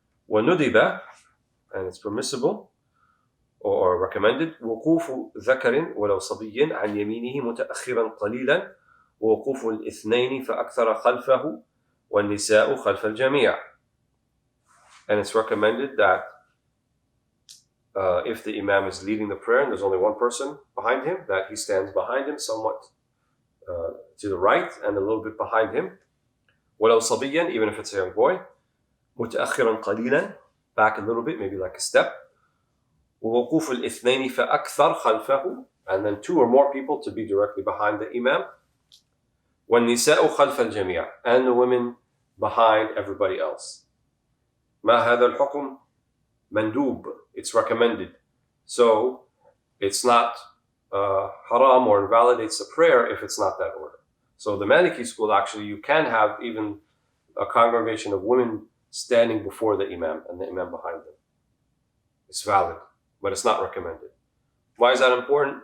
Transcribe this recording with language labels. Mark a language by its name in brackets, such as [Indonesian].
[Arabic] وَنُدِبَ, [English] and it's permissible or recommended, [Arabic] وقوف ذكر ولو صبي عن يمينه متأخرا قليلا ووقوف الاثنين فأكثر خلفه والنساء خلف الجميع. [English] And it's recommended that if the Imam is leading the prayer and there's only one person behind him, that he stands behind him somewhat to the right and a little bit behind him. [Arabic] ولو صبيا, [English] even if it's a young boy. [Arabic] متأخرا قليلا, [English] back a little bit, maybe like a step. [Arabic] ووقوف الاثنين فأكثر خلفه, [English] and then two or more people to be directly behind the Imam. [Arabic] والنساء خلف الجميع, [English] and the women behind everybody else. [Arabic] ما هذا الحكم مندوب, [English] it's recommended. So it's not haram or invalidates the prayer if it's not that order. So the Maliki school, actually, you can have even a congregation of women standing before the Imam and the Imam behind them. It's valid, but it's not recommended. Why is that important?